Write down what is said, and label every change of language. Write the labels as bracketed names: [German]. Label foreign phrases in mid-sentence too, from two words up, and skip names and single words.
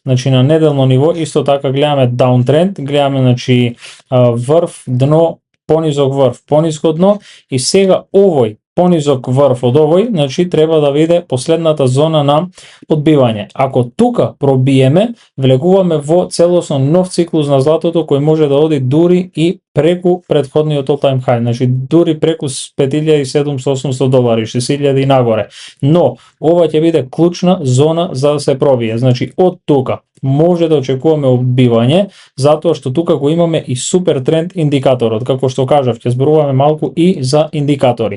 [Macedonian] На неделно ниво исто така гледаме даунтренд, гледаме врв, дно, понизок врв, пониско дно, и сега овој понизок врв од овој, треба да биде последната зона на одбивање. Ако тука пробиеме, влегуваме во целосно нов циклус на златото кој може да оди дури и преку претходниот [English] all-time high, [Macedonian] дури преку 5700-800 долари, 6000 и нагоре. Но ова ќе биде клучна зона за да се пробие. Од тука може да очекуваме одбивање, затоа што тука го имаме и супер тренд индикаторот. Како што кажав, ќе зборуваме малку и за индикатори.